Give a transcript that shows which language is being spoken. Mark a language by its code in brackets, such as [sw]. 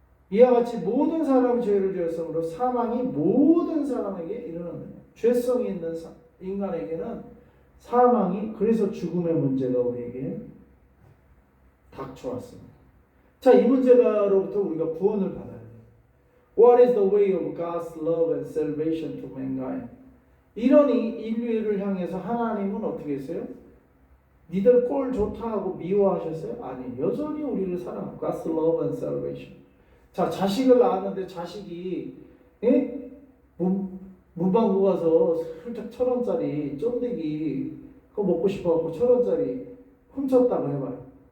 [ko] 이와 같이 모든 사람이 죄를 지었으므로 사망이 모든 사람에게 이르는, 죄성이 있는 인간에게는 사망이, 그래서 죽음의 문제가 우리에게 닥쳐왔습니다. 자, 이 문제로부터 우리가 구원을 받아야 돼요. [en] What is the way of God's love and salvation to mankind? [ko] 이러니 인류를 향해서 하나님은 어떻게 했어요? 니들 꼴 좋다 하고 미워하셨어요? 아니, 여전히 우리를 사랑하고 [en] God's love and salvation. [ko] 자, 자식을 낳았는데 자식이 문방구 가서 슬쩍 1,000원짜리 쫀득이 그거 먹고 싶어갖고 1,000원짜리 훔쳤다고 해봐요.